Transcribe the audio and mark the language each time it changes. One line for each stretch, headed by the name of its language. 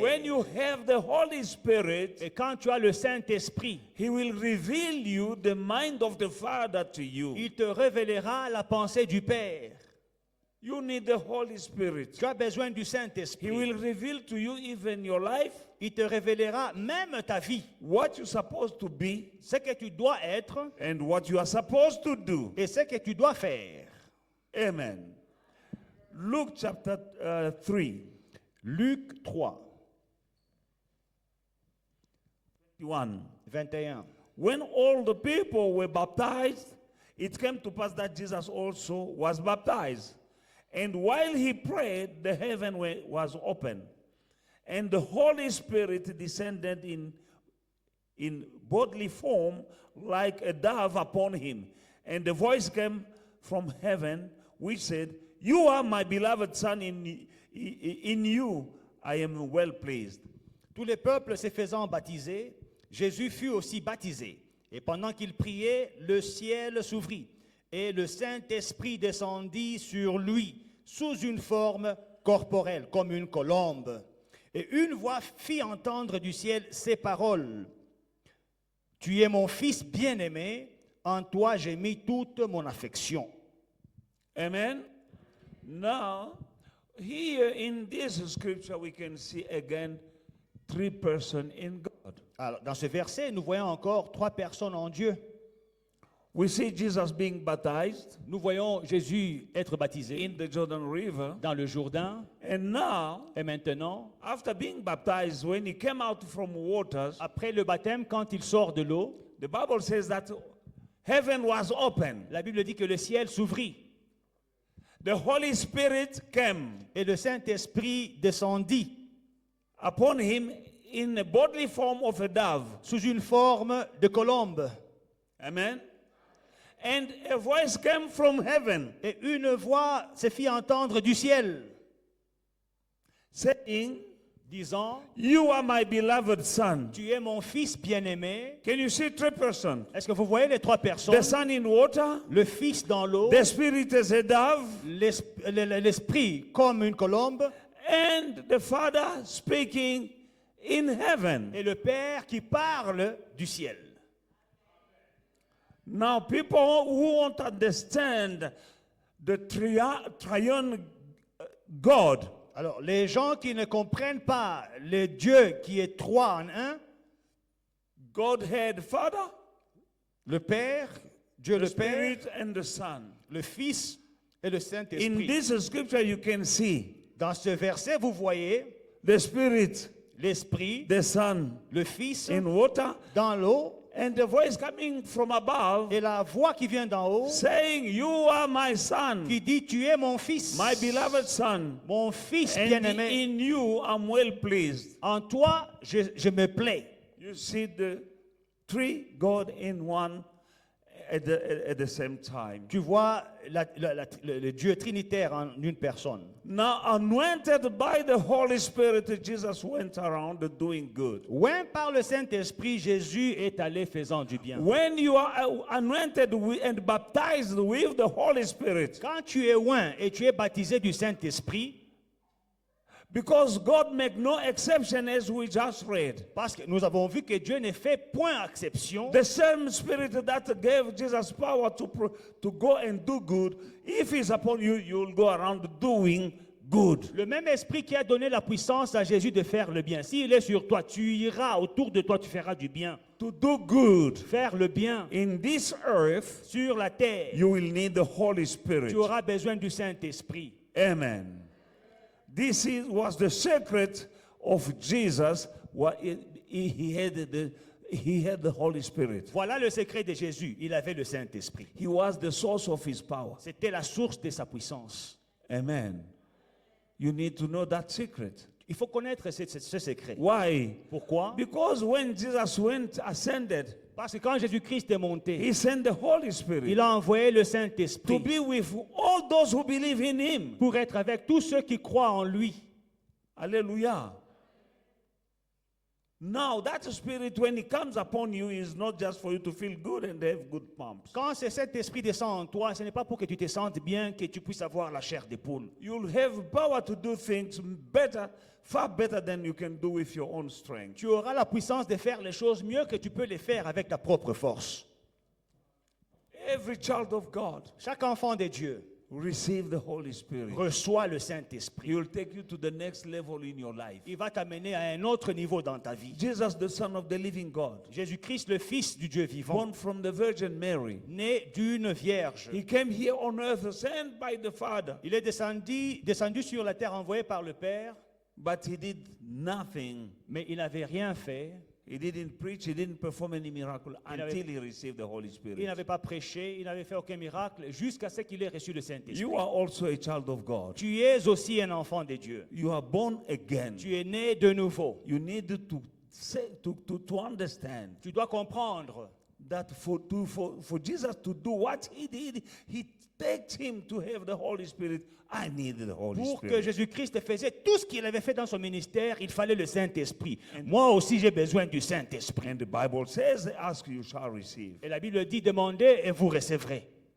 English: when you have the Holy Spirit,
French: Et quand tu as le Saint-Esprit,
English: He will reveal you the mind of the Father to you.
French: il te révélera la pensée du Père.
English: You need the Holy Spirit.
French: Tu as besoin du
English: He
French: Saint-Esprit.
English: will reveal to you even your life,
French: Il te révélera même ta vie,
English: what you're supposed to be,
French: ce que tu dois être
English: and what you are supposed to do.
French: et ce que tu dois faire.
English: Amen. Luke chapter 3,
French: Luc 3, 1. 21.
English: When all the people were baptized, it came to pass that Jesus also was baptized. And while he prayed, the heaven was open, and the Holy Spirit descended in bodily form like a dove upon him. And the voice came from heaven, which said, "You are my beloved Son, in you I am well pleased."
French: Tous les peuples se faisant baptiser, Jésus fut aussi baptisé. Et pendant qu'il priait, le ciel s'ouvrit. Et le Saint-Esprit descendit sur lui, sous une forme corporelle, comme une colombe. Et une voix fit entendre du ciel ces paroles. Tu es mon Fils bien-aimé, en toi j'ai mis toute mon affection.
English: Amen. Now, here in this scripture, we can see again three persons in God.
French: Alors, dans ce verset, nous voyons encore trois personnes en Dieu.
English: We see Jesus being baptized
French: Nous voyons Jésus être baptisé
English: in the Jordan River.
French: dans le Jourdain.
English: And now,
French: Et maintenant,
English: after being baptized, when he came out from waters,
French: après le baptême, quand il sort de l'eau,
English: the Bible says that heaven was open.
French: la Bible dit que le ciel s'ouvrit
English: The Holy Spirit came
French: et le Saint-Esprit descendit
English: upon him in the bodily form of a dove.
French: sous une forme de colombe.
English: Amen. And a voice came from heaven
French: Et une voix se fit entendre du ciel,
English: saying,
French: disant,
English: "You are my beloved Son."
French: tu es mon Fils bien-aimé.
English: Can you see three persons?
French: Est-ce que vous voyez les trois
English: The
French: personnes?
English: Son in water,
French: Le Fils dans l'eau,
English: the Spirit as a dove,
French: l'Esprit comme une colombe,
English: and the Father speaking in heaven.
French: et le Père qui parle du ciel.
English: Now, people who won't understand the triune God,
French: Alors, les gens qui ne comprennent pas le Dieu qui est trois en un,
English: Godhead Father,
French: le Père, Dieu
English: the
French: le Père,
English: Spirit, and the Son.
French: le Fils et le
English: In
French: Saint-Esprit.
English: this scripture, you can see
French: Dans ce verset, vous voyez
English: the Spirit,
French: l'Esprit,
English: the Son
French: le Fils
English: in water,
French: dans l'eau
English: and the voice coming from above
French: et la voix qui vient d'en haut
English: saying, "You are my Son,
French: qui dit tu es mon Fils,
English: my beloved Son,
French: mon Fils
English: and
French: bien-aimé.
English: in you I'm well pleased."
French: En toi, je me plais.
English: You see the three God in one at the same time.
French: Tu vois le Dieu trinitaire en une personne.
English: Now, anointed by the Holy Spirit, Jesus went around doing good.
French: Oint par le Saint-Esprit, Jésus est allé faisant du bien.
English: When you are anointed and baptized with the Holy Spirit,
French: Quand tu es oint et tu es baptisé du Saint-Esprit,
English: because God make no exception as we just read.
French: parce que nous avons vu que Dieu ne fait point exception,
English: The same Spirit that gave Jesus power to go and do good, if He's upon you, you'll go around doing good.
French: le même esprit qui a donné la puissance à Jésus de faire le bien. S'il est sur toi, tu iras autour de toi, tu feras du bien.
English: To do good
French: Faire le bien
English: in this earth,
French: sur la terre,
English: you will need the Holy Spirit.
French: tu auras besoin du Saint-Esprit.
English: Amen. This was the secret of Jesus. He had the Holy Spirit.
French: Voilà le secret de Jésus. Il avait le Saint-Esprit.
English: He was the source of his power.
French: C'était la source de sa puissance.
English: Amen. You need to know that secret.
French: Il faut connaître ce secret.
English: Why?
French: Pourquoi?
English: Because when Jesus ascended,
French: Parce que quand Jésus-Christ est monté,
English: he sent the Holy Spirit
French: il a envoyé le
English: to
French: Saint-Esprit
English: be with all those who believe in him.
French: pour être avec tous ceux qui croient en lui.
English: Hallelujah. Now that spirit, when it comes upon you, is not just for you to feel good and have good pumps.
French: Quand cet esprit descend en toi, ce n'est pas pour que tu te sentes bien, que tu puisses avoir la chair d'épaule.
English: You'll have power to do things better, far better than you can do with your own strength.
French: Tu auras la puissance de faire les choses mieux que tu peux les faire avec ta propre force.
English: Every child of God
French: Chaque enfant de Dieu
English: receive the Holy Spirit.
French: reçoit le Saint-Esprit.
English: He will take you to the next level in your life.
French: Il va t'amener à un autre niveau dans ta vie.
English: Jesus, the Son of the living God,
French: Jésus-Christ, le Fils du Dieu vivant,
English: born from the Virgin Mary,
French: né d'une vierge.
English: he came here on earth, sent by the Father,
French: Il est descendu sur la terre envoyé par le Père,
English: but he did nothing.
French: mais il n'avait rien fait.
English: He didn't preach, he didn't perform any miracle
French: Il
English: until he received the Holy
French: Il
English: Spirit.
French: n'avait pas prêché, il n'avait fait aucun miracle jusqu'à ce qu'il ait reçu le Saint-Esprit.
English: You are also a child of God.
French: Tu es aussi un enfant de Dieu.
English: You are born again.
French: Tu es né de nouveau.
English: You need to say, to understand
French: Tu dois comprendre
English: that for Jesus to do what he did, he begged him to have the Holy Spirit. I needed the Holy
French: pour que
English: Spirit.
French: Jésus-Christ faisait tout ce qu'il avait fait dans son ministère, il fallait le Saint-Esprit. Moi aussi, j'ai besoin du Saint-Esprit.
English: And the Bible says, ask, you shall receive. Et la Bible dit, demandez et vous recevrez.